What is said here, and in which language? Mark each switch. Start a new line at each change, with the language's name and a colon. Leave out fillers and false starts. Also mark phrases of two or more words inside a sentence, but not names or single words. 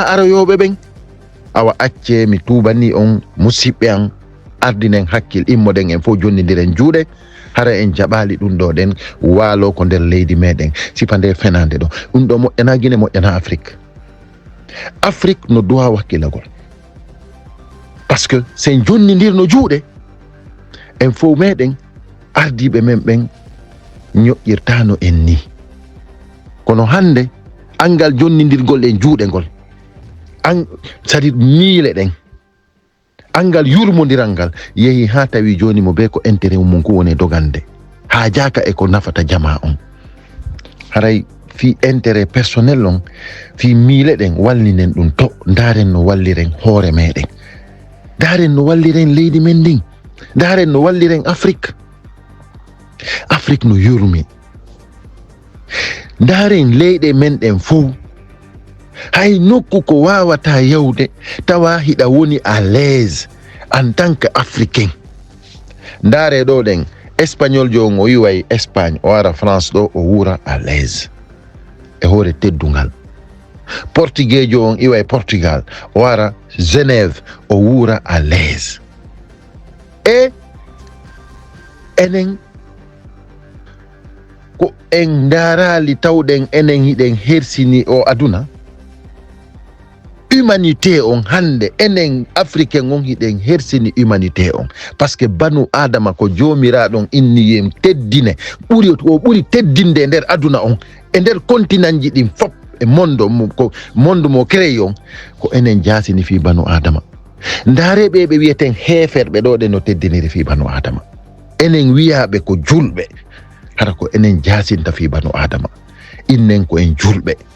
Fula: aroyoɓe ɓen awa acce mi tubani on musidɓe an ardinen hakkil immoɗen en fof jonnidiren juuɗe hara en jaɓali ɗum ɗo ɗen waalo ko nder leydi meɗen sifa nde fenande ɗo ɗum ɗo moƴƴana Guinée moƴƴana Afrique no duwa wakkilagol
French: par ce que
Fula: sen jonnidirno juuɗe en fof meɗen ardiɓe men ɓen ñoƴƴirtano en ni kono hande angal jonnidirgol en juuɗe ngol c'est-à-dire miile ɗen angal yurmodiral ngal yehi ha tawi joni mo be ko intérêt mum ko woni dogande ha jaka e ko nafata jama on haray fi
French: intérêt personnel
Fula: on fi miile ɗen wallinen ɗum to daren no walliren hoore meɗen daren no walliren leydi men ndin daren no walliren Afrique no yurmi daren leyɗe men ɗen fof hay nokku ko wawata yawde tawa hiɗa woni
French: à l'aise en tant que africain
Fula: ndaare ɗo ɗen espagnol jo o yiway Espagne o ara France ɗo o wura
French: à l'aise
Fula: e hoore teddungal portugais jo on iway Portugal o ara Genève o wura
French: à l'aise
Fula: e enen ko en ndaarali tawɗen enen hiɗen hersini o aduna humanité on hande enen africain on hiɗen hersini humanité on
French: par ce que
Fula: banu adama ko jomiraɗon inniyem teddine ɓuri teddinde nder aduna on e nder continent ji ɗin fop e monde mo créé on ko enen jasini fi banu adama ndareɓe ɓe wiyeten heferɓe ɗo ɗe no teddiniri fi banu adama enen wiyaɓe ko julɓe hara ko enen jasinta fi banu adama innen ko en julɓe